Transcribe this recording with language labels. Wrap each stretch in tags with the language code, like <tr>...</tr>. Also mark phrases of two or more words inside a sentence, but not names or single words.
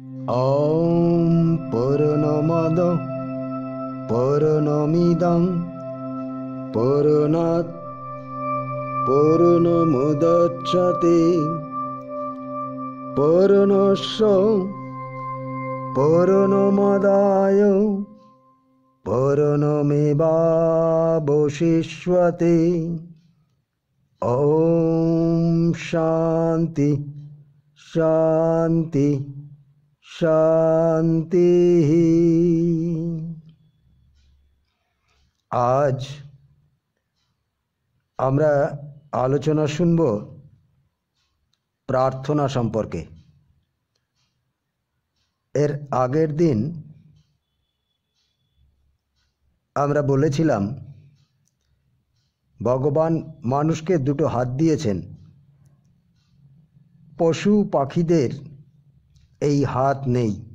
<sa>ॐ पूर्णमद पूर्णमिदं पूर्णात् पूर्णमुदच्यते पूर्णस्य पूर्णमादाय पूर्णमेवावशिष्यते। ॐ शांति शांति शांति।</sa> <bn>आज আমরা আলোচনা শুনব প্রার্থনা সম্পর্কে। এর আগের দিন আমরা বলেছিলাম ভগবান মানুষকে দুটো হাত দিয়েছেন, পশু পাখিদের এই হাত নেই।</bn>